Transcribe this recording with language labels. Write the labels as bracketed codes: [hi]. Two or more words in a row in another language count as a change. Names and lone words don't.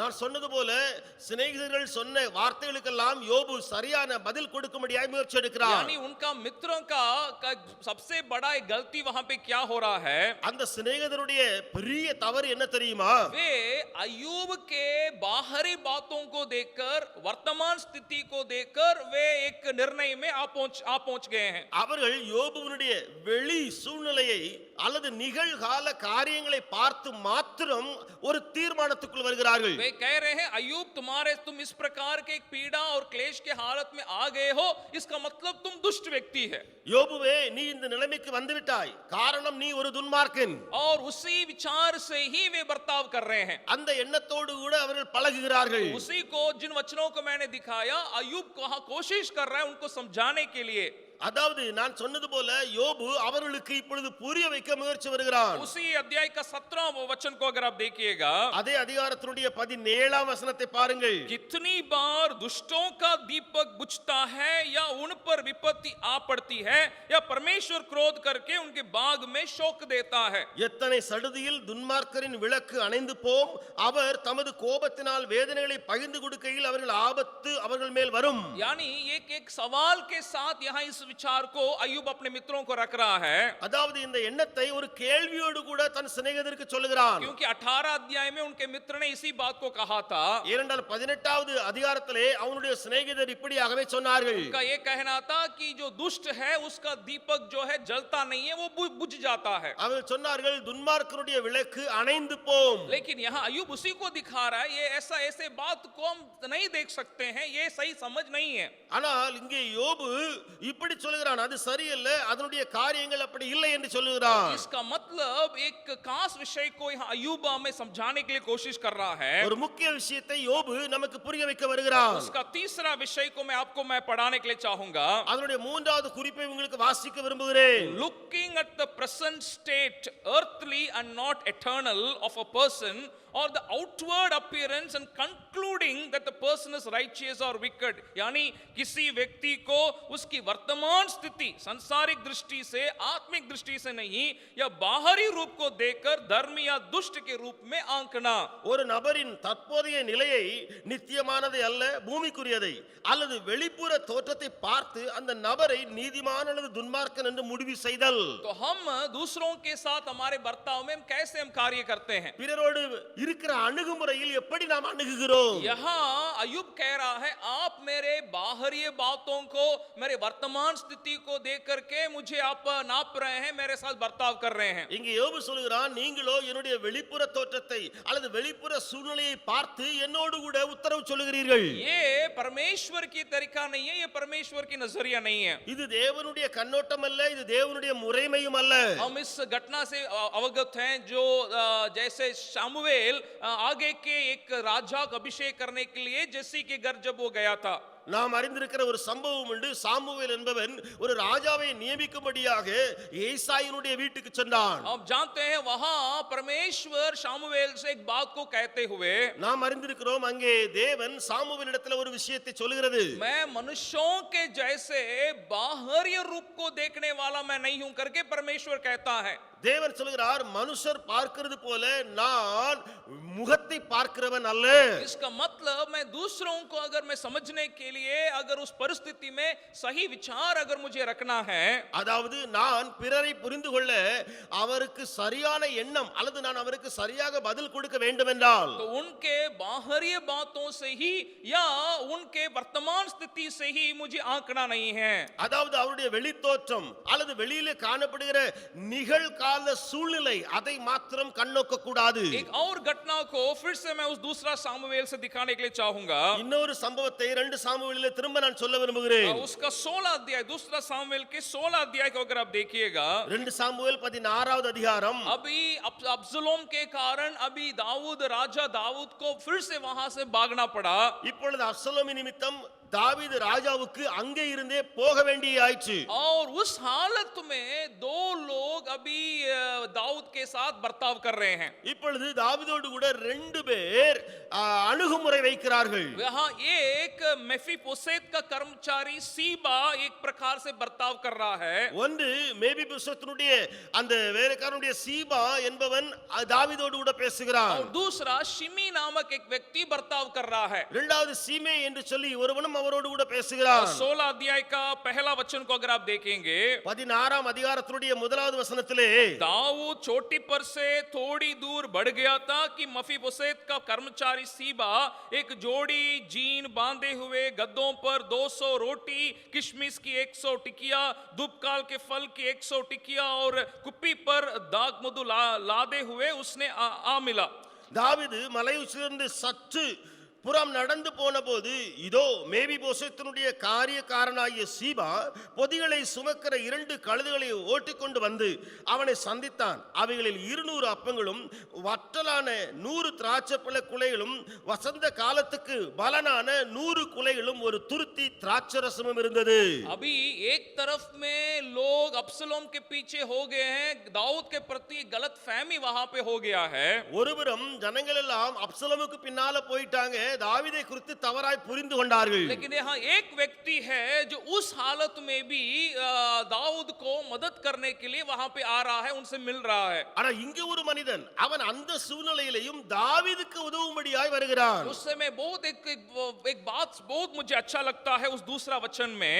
[ta] நான் சொன்னது போல சிநேகிதர்கள் சொன்ன வார்த்தைகளுக்கெல்லாம் யோபு சரியான பதில் கொடுக்கும்படியாய் முயற்சி எடுக்கிறார். [hi] यानी उनका मित्रों का सबसे बड़ा एक गलती वहां पे क्या हो रहा है, [ta] அந்த சிநேகிதருடைய பெரிய தவறு என்ன தெரியுமா? [hi] वे अय्यूब के बाहरी बातों को देखकर, वर्तमान स्थिति को देखकर वे एक निर्णय में आ पहुंच गए हैं। [ta] அவர்கள் யோபுவினுடைய வெளி சூழ்நிலையை அல்லது நிகழ்கால காரியங்களை பார்த்து மாத்திரம் ஒரு தீர்மானத்துக்குள் வருகிறார்கள். [hi] वे कह रहे हैं अय्यूब तुम इस प्रकार के एक पीड़ा और क्लेश के हालत में आ गए हो, इसका मतलब तुम दुष्ट व्यक्ति है। [ta] யோபுவே, நீ இந்த நிலைமைக்கு வந்துவிட்டாய், காரணம் நீ ஒரு துன்மார்க்கன். [hi] और उसी विचार से ही वे बर्ताव कर रहे हैं। [ta] அந்த எண்ணத்தோடு கூட அவர்கள் பழகுகிறார்கள். [hi] उसी को जिन वचनों को मैंने दिखाया, अय्यूब कोशिश कर रहा है उनको समझाने के लिए। [ta] அதாவது நான் சொன்னது போல யோபு அவர்களுக்கு இப்பொழுது புரிய வைக்க முயற்சி வருகிறான். [hi] उसी अध्याय का 17वां वचन को अगर आप देखिएगा, [ta] அதே அதிகாரத்தினுடைய 17ஆம் வசனத்தை பாருங்கள். [hi] कितनी बार दुष्टों का दीपक बुझता है या उन पर विपत्ति आ पड़ती है या परमेश्वर क्रोध करके उनके बाग में शोक देता है। [ta] எத்தனை சடுதியில் துன்மார்க்கரின் விளக்கு அணைந்து போம், அவர் தமது கோபத்தினால் வேதனைகளை பகிர்ந்து கொடுக்கையில் அவர்கள் ஆபத்து அவர்கள் மேல் வரும். [hi] यानी एक सवाल के साथ यहाँ इस विचार को अय्यूब अपने मित्रों को रख रहा है। [ta] அதாவது இந்த எண்ணத்தை ஒரு கேள்வியோடு கூட தன் சிநேகிதருக்கு சொல்லுகிறான். [hi] क्योंकि 18 अध्याय में उनके मित्र ने इसी बात को कहा था। [ta] ஏனென்றால் 18வது அதிகாரத்திலே அவனுடைய சிநேகிதர் இப்படியாகவே சொன்னார்கள். [hi] उनका ये कहना था कि जो दुष्ट है उसका दीपक जो है जलता नहीं है, वो बुझ जाता है। [ta] அவர்கள் சொன்னார்கள் துன்மார்க்கருடைய விளக்கு அணைந்து போம். [hi] लेकिन यहाँ अय्यूब उसी को दिखा रहा है, ये ऐसे बात को हम नहीं देख सकते हैं, ये सही समझ नहीं है। [ta] ஆனால் இங்கே யோபு இப்படி சொல்லுகிறான், அது சரியல்ல, அதனுடைய காரியங்கள் அப்படி இல்லை என்று சொல்லுகிறான். [hi] इसका मतलब एक खास विषय को यहाँ अय्यूब हमें समझाने के लिए कोशिश कर रहा है। [ta] ஒரு முக்கிய விஷயத்தை யோபு நமக்கு புரிய வைக்க வருகிறான். [hi] उसका तीसरा विषय को मैं पढ़ाने के लिए चाहूंगा। [ta] அதனுடைய மூன்றாவது குறிப்பை உங்களுக்கு வாசிக்க விரும்புகிறேன். [en] Looking at the present state, earthly and not eternal, of a person or the outward appearance and concluding that the person is righteous or wicked. [hi] यानी किसी व्यक्ति को उसकी वर्तमान स्थिति सांसारिक दृष्टि से, आत्मिक दृष्टि से नहीं, या बाहरी रूप को देखकर धर्मी या दुष्ट के रूप में आंकना. [ta] ஒரு நபரின் தற்போதைய நிலையை நித்தியமானதை அல்ல பூமிக்குரியதை அல்லது வெளிப்புற தோற்றத்தை பார்த்து அந்த நபரை நீதிமான் அல்லது துன்மார்க்கன் என்று முடிவு செய்தல். [hi] तो हम दूसरों के साथ हमारे बर्ताव में कैसे हम कार्य करते हैं, [ta] பிறரோடு இருக்கிற அணுகுமுறையில் எப்படி நாம் அணுகுகிறோம். [hi] यहाँ अयुब कह रहा है आप मेरे बाहरी बातों को, मेरे वर्तमान स्थिति को देख करके मुझे आप नाप रहे हैं, मेरे साथ बर्ताव कर रहे हैं. [ta] இங்கே யோபு சொல்கிறான், நீங்களோ என்னுடைய வெளிப்புற தோற்றத்தை அல்லது வெளிப்புற சூழ்நிலையை பார்த்து என்னோடு கூட உத்தரவு சொல்லுகிறீர்கள். [hi] ये परमेश्वर की तरीका नहीं है, ये परमेश्वर की नजरिया नहीं है. [ta] இது தேவனுடைய கண்ணோட்டம் அல்ல, இது தேவனுடைய முறைமையும் அல்ல. [hi] हम इस घटना से अवगत हैं जो जैसे शामुएल आगे के एक राजा को अभिषेक करने के लिए जैसी के घर जब वो गया था. [ta] நாம் அறிந்திருக்கிற ஒரு சம்பவம் உண்டு. சாமுவேல் என்பவன் ஒரு ராஜாவை நியமிக்கும்படியாக ஏசாயினுடைய வீட்டுக்கு சென்றான். [hi] आप जानते हैं वहां परमेश्वर शामुएल से एक बात को कहते हुए, [ta] நாம் அறிந்திருக்கிறோம் அங்கே தேவன் சாமுவேலிடத்தில் ஒரு விஷயத்தை சொல்கிறது. [hi] मैं मनुष्यों के जैसे बाहरी रूप को देखने वाला मैं नहीं हूं करके परमेश्वर कहता है. [ta] தேவன் சொல்கிறார், மனுஷர் பார்க்கிறது போல நான் முகத்தை பார்க்கிறவன் அல்ல. [hi] इसका मतलब मैं दूसरों को अगर मैं समझने के लिए अगर उस परिस्थिति में सही विचार अगर मुझे रखना है, [ta] அதாவது நான் பிறரை புரிந்து கொள்ள அவருக்கு சரியான எண்ணம் அல்லது நான் அவருக்கு சரியாக பதில் கொடுக்க வேண்டும் என்றால், [hi] तो उनके बाहरी बातों से ही या उनके वर्तमान स्थिति से ही मुझे आंकना नहीं है. [ta] அதாவது அவருடைய வெளித்தோற்றம் அல்லது வெளியிலே காணப்படுகிற நிகழ்கால சூழ்நிலை அதை மாத்திரம் கண்ணோக்க கூடாது. [hi] एक और घटना को फिर से मैं उस दूसरा सामुएल से दिखाने के लिए चाहूंगा. [ta] இன்னொரு சம்பவத்தை 2 சாமுவேலிலே திரும்ப நான் சொல்ல விரும்புகிறேன். [hi] उसका 16 अध्याय, दूसरा सामुएल के 16 अध्याय को अगर आप देखिएगा, [ta] 2 சாமுவேல் 16வது அதிகாரம். [hi] अभी अब्सलोम के कारण अभी दाऊद, राजा दाऊद को फिर से वहां से भागना पड़ा. [ta] இப்பொழுது அப்சலோம் நிமித்தம் தாவீது ராஜாவுக்கு அங்கே இருந்தே போக வேண்டியாயிற்று. [hi] और उस हालत में दो लोग अभी दाऊद के साथ बर्ताव कर रहे हैं. [ta] இப்பொழுது தாவீதோடு கூட 2 பேர் அணுகுமுறை வைக்கிறார்கள். [hi] यहाँ एक मेफीबोशेत का कर्मचारी सीबा एक प्रकार से बर्ताव कर रहा है. [ta] ஒன்று மேபிபோசேத்தினுடைய அந்த வேலைக்காரனுடைய சீபா என்பவன் தாவீதோடு கூட பேசுகிறான். [hi] और दूसरा शिमी नामक एक व्यक्ति बर्ताव कर रहा है. [ta] இரண்டாவது சீமே என்று சொல்லி ஒருவனும் அவரோடு கூட பேசுகிறான். [hi] 16 अध्याय का पहला वचन को अगर आप देखेंगे, [ta] 16ஆம் அதிகாரத்தினுடைய முதலாவது வசனத்திலே, [hi] दाऊद चोटी पर से थोड़ी दूर बढ़ गया था कि मफीबोशेत का कर्मचारी सीबा एक जोड़ी जीन बांधे हुए गद्दों पर 200 रोटी, किशमिश की 100 टिकिया, दुबकाल के फल की 100 टिकिया और कुप्पी पर दाग मधु लादे हुए उसने आ मिला. [ta] தாவீது மலை உச்சிலிருந்து சற்று புறம் நடந்து போன போது இதோ மேபிபோசேத்தினுடைய காரியக்காரனாகிய சீபா பொதிகளை சுமக்கிற 2 கழுதைகளை ஓட்டிக்கொண்டு வந்து அவனை சந்தித்தான். அவைகளில் 200 அப்பங்களும் வற்றலான 100 திராட்சைப்பழ குலைகளும் வசந்த காலத்துக்கு பலனான 100 குலைகளும் ஒரு துருத்தி திராட்சரசமும் இருந்தது. [hi] अभी एक तरफ में लोग अब्सलोम के पीछे हो गए हैं, दाऊद के प्रति गलत फहमी वहां पे हो गया है. [ta] ஒருபுறம் ஜனங்கள் எல்லாம் அப்சலோமுக்கு பின்னால போயிட்டாங்க, தாவீதை குறித்து தவறாய் புரிந்து கொண்டார்கள். [hi] लेकिन यहाँ एक व्यक्ति है जो उस हालत में भी दाऊद को मदद करने के लिए वहां पे आ रहा है, उनसे मिल रहा है. [ta] ஆனா இங்க ஒரு மனிதன் அவன் அந்த சூழ்நிலையிலும் தாவீதுக்கு உதவும்படியாய் வருகிறான். [hi] उस समय बहुत एक बात बहुत मुझे अच्छा लगता है उस दूसरा वचन में.